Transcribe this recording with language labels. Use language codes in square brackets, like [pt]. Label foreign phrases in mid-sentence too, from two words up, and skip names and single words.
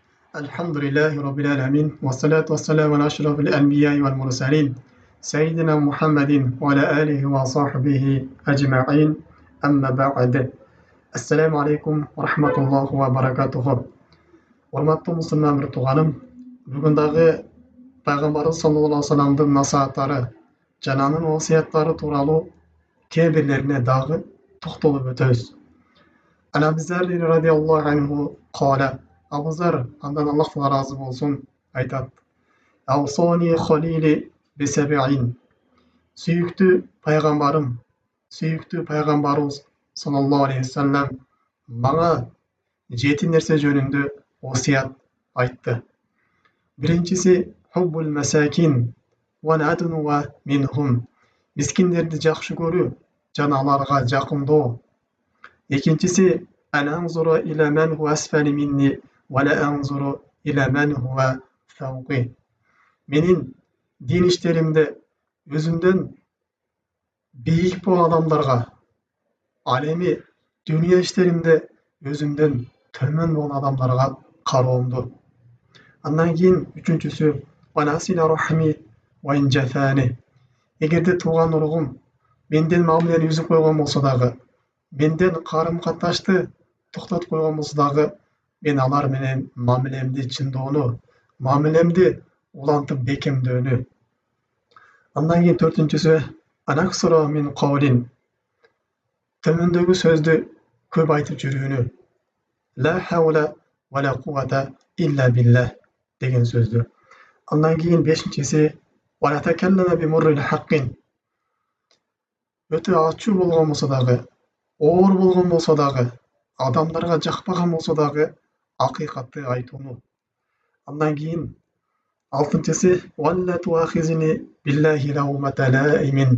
[ar] الحمد لله رب العالمين والصلاة والسلام على أشرف الأنبياء والمرسلين سيدنا محمد وعلى آله وصحبه أجمعين أما بعد السلام عليكم ورحمة الله وبركاته. [ky] Урматтуу мусулман бир тууганым, бүгүн дагы пайгамбарыбыз [ar] صلى الله عليه وسلم [ky] насааттары жана анын wasiyаттары тууралуу кээ бирлерине дагы токтолуп өтөбүз. [ar] عن أبي ذر رضي الله عنه قال, Абу Зар, [ky] андан Аллах разы болсун, айтат: [ar] أوصاني خليلي بسبع. [ky] Сүйүктүү пайгамбарыбыз [ar] صلى الله عليه وسلم [ky] мага 7 нерсе жөнүндө wasiyat айтты. [ar] Биринчиси حب المساكين والدنو منهم. [ky] Мискиндерди жакшы көрүү жана аларга жакындоо. [ar] Экинчиси أن أنظر إلى من هو أسفل مني ولا أنظر إلى من هو فوقي. [ky] Менин дин иштеримде өзүмдөн бийик болгон адамдарга, ал эми дүйнө иштеримде өзүмдөн төмөн болгон адамдарга кароомду. Андан кийин үчүнчүсү [ar] وأن أصل رحمي وإن جفاني. [ky] Эгерде тууган уругум менден мамилени үзүп койгон болсо дагы, менден карым катнашты токтотуп койгон болсо дагы, мен алар менен мамилемди чындоону, мамилемди улантып бекемдөөнү. Андан кийин төртүнчүсү [ar] أن أكثر من قول. [ky] Төмөндөгү сөздү көп айтып жүрүүнү. [ar] لا حول ولا قوة إلا بالله [ky] деген сөздү. Андан кийин бешинчиси [ar] وأن أتكلم بمر الحق. [ky] Өтө ачуу болгон болсо дагы, оор болгон болсо дагы, адамдарга жакпаган болсо дагы акыйкатты айтууну. Андан кийин алтынчысы [ar] ولا تأخذني في الله لومة لائم.